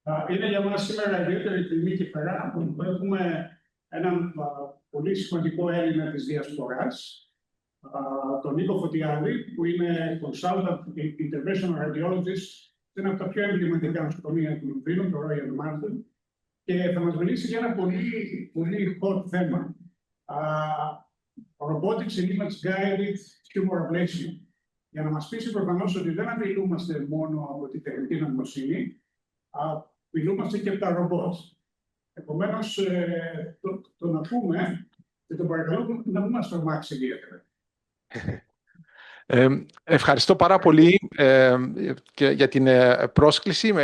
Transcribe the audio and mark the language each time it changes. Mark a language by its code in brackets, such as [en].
[el] Είναι για μας σήμερα ιδιαίτερη τιμή και χαρά που έχουμε έναν πολύ σημαντικό Έλληνα της Διασποράς, τον Νίκο Φωτιάδη, που είναι consultant interventional radiologist σε ένα από τα πιο εμβληματικά νοσοκομεία του Λονδίνου, το Royal Marsden, και θα μας μιλήσει για ένα πολύ hot θέμα. [en] Robotics in image-guided tumor ablation. [el] Για να μας πείσει προφανώς ότι δεν απειλούμαστε μόνο από την τεχνητή νοημοσύνη, απειλούμαστε και από τα ρομπότ. Επομένως, τον ακούμε και τον παρακαλώ να μην μας τρομάξει ιδιαίτερα. Ευχαριστώ πάρα πολύ και για την πρόσκληση.